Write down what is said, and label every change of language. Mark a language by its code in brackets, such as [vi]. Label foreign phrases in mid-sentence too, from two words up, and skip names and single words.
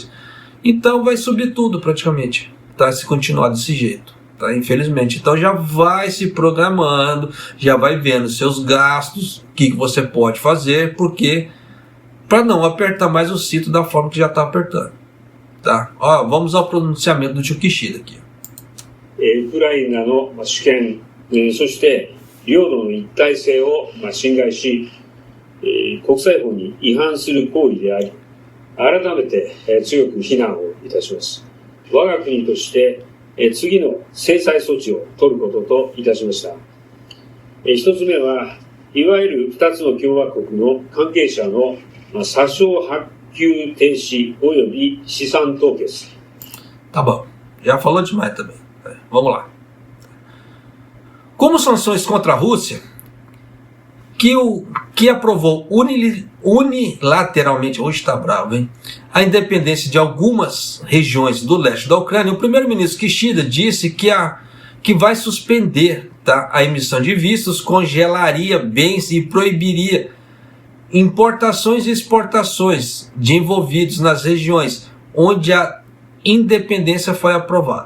[pt] Então vai subir tudo praticamente, tá? Se continuar desse jeito, tá? Infelizmente. Então já vai se programando, já vai vendo seus gastos, o que você pode fazer, porque para não apertar mais o cinto da forma que já está apertando, tá? Ó, vamos ao pronunciamento do tio Kishida aqui. [ja] ウクライナの主権、そして領土の一体性を侵害し、国際法に違反する行為であり、改めて強く非難をいたします。我が国として次の制裁措置を取ることといたしました。一つ目は、いわゆる二つの共和国の関係者の査証発給停止及び資産凍結。 [pt] Tá bom, já falou demais também. Vamos lá. Como sanções contra a Rússia, que aprovou unilateralmente, hoje está bravo, hein, a independência de algumas regiões do leste da Ucrânia, o primeiro-ministro Kishida disse que vai suspender, tá, a emissão de vistos, congelaria bens e proibiria importações e exportações de envolvidos nas regiões onde a independência foi aprovada.